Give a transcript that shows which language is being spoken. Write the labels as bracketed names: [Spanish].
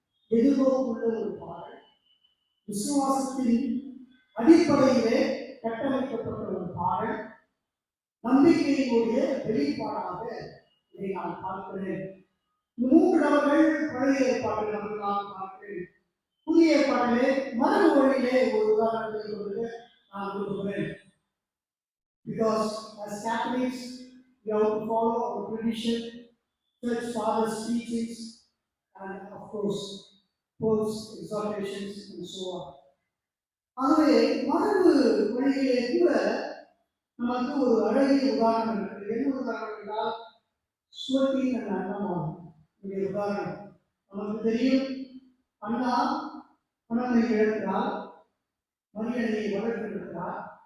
[Tamil] எதிர்நோக்குள்ள ஒரு பாடல், விசுவாசத்தின் அடிப்படையிலே கட்டமைக்கப்பட்ட ஒரு பாடல், நம்பிக்கையினுடைய வெளிப்பாடாக இதை நான் பார்க்கிறேன். 3 நபர்கள் பழைய ஏற்பாட்டில் நான் பார்க்கிறேன். புதிய ஏற்பாட்டிலே மரபு வழியிலே ஒரு உதாரணத்தை கொடுக்க நான் விரும்புகிறேன். [English] Because as Catholics, we have to follow our tradition, church fathers' teachings, and of course, Pope's exhortations and so on. [Tamil] ஆகவே மரபு வழியிலே கூட நமக்கு ஒரு அழகிய உதாரணம் இருக்கிறது. என்ன உதாரணம் என்றால் சுவர்த்தின் என்ற அண்ணமாகும் உதாரணம். நமக்கு தெரியும், அண்ணா மனதை இழக்கிறார், மரியணையை வளர்த்திருக்கிறார்.